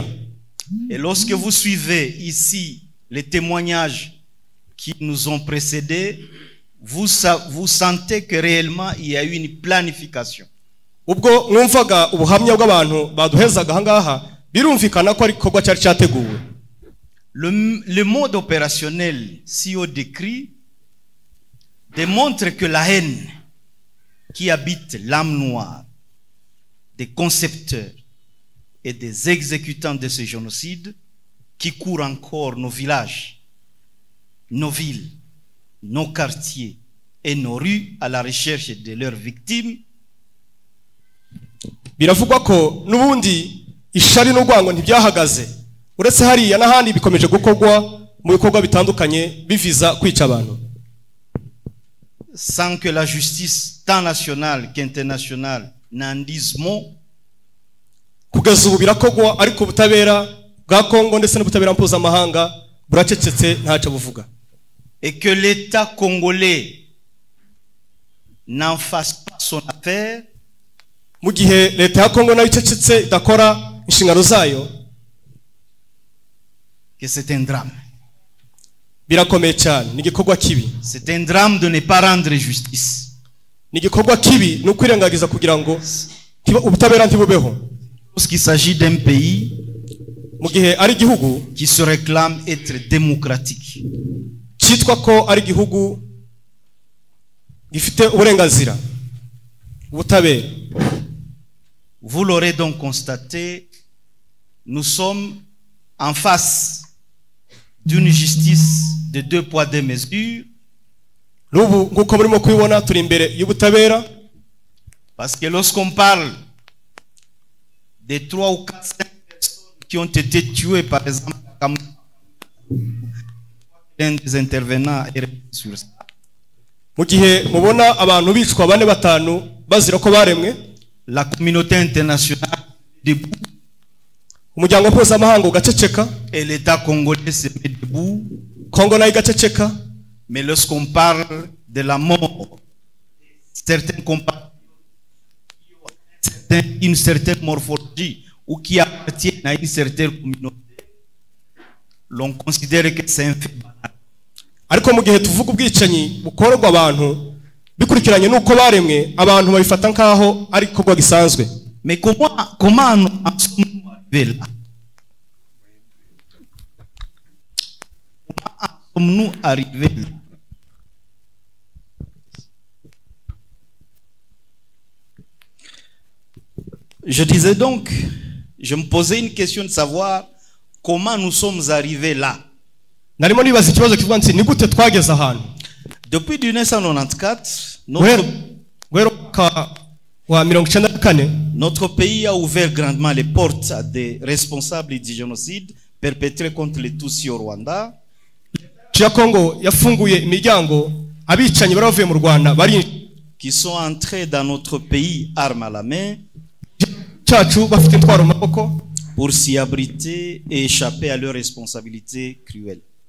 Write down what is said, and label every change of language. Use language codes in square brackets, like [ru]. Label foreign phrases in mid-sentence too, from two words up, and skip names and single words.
[fr] Et lorsque vous suivez ici les témoignages qui nous ont précédés, vous sentez que réellement il y a eu une planification. [rw] Ubwo mwumvaga ubuhamya bw'abantu baduhezaga hangaha birumvikana ko ari kogwa cyari cyateguwe. [fr] Le mode opérationnel si on décrit démontre que la haine qui habite l'âme noire des concepteurs et des exécutants de ce génocide qui courent encore nos villages, nos villes, nos quartiers et nos rues à la recherche de leurs victimes. [rw] Biravugwa ko nubundi ishari n'urwango ntibyahagaze uretse hariya n'ahandi bikomeje gukogwa mu bikorwa bitandukanye biviza kwica abantu. [fr] Sans que la justice tant nationale qu'internationale n'en dise mot. [rw] Kugeza ubu birakogwa ariko ubutabera bwa Kongo ndetse n'ubutabera mpuzamahanga buracecetse ntacyo buvuga. [fr] Et que l'État congolais n'en fasse pas son affaire. [rw] Mu gihe leta ya Kongo nayo icecetse idakora inshingano zayo, [fr] que c'est un drame. [rw] Birakomeye cyane, ni gikorwa kibi. [fr] C'est un drame de ne pas rendre justice. [rw] Ni gikorwa kibi no kwirengagiza kugira ngo ubutabera ntibubeho. [fr] Lorsqu'il s'agit d'un pays [rw] mu gihe ari gihugu [fr] qui se réclame être démocratique, [rw] cyitwa ko ari gihugu gifite uburenganzira ubutabera. [fr] Vous l'aurez donc constaté, nous sommes en face d'une justice de 2 poids 2 mesures. [rw] Nubu nguko murimo kwibona turi imbere y'ubutabera. [fr] Parce que lorsqu'on parle de 3 ou 4 5 personnes qui ont été tuées, par exemple, un des intervenants est sur ça. [rw] Mu gihe mubona abantu bicwa bane batanu bazira ko baremwe, [fr] la communauté internationale debout, [rw] umuryango mpuzamahanga ugaceceka, [fr] et l'État congolais se met debout. [rw] Kongo nayo igaceceka. [fr] Mais lorsqu'on parle de la mort, certains compatriotes qui ont une certaine morphologie ou qui appartiennent à une certaine communauté, l'on considère que c'est un fait banal. [rw] Ariko mu gihe tuvuga ubwicanyi bukorwa abantu bikurikiranye nuko baremwe, abantu babifata nkaho ari kogwa gisanzwe. [fr] Mais comment nous en sommes arrivés là? Comment sommes-nous arrivés là? Je disais donc, je me posais une question de savoir comment nous sommes arrivés là. [rw] Narimo nibaza ikibazo kivuga nti ni gute twageze ahantu. [fr] Depuis 1994, notre pays a ouvert grandement les portes à des responsables du génocide perpétré contre les Tutsis au Rwanda. Qui sont entrés dans notre pays armes à la main pour s'y abriter et échapper à leurs responsabilités cruelles.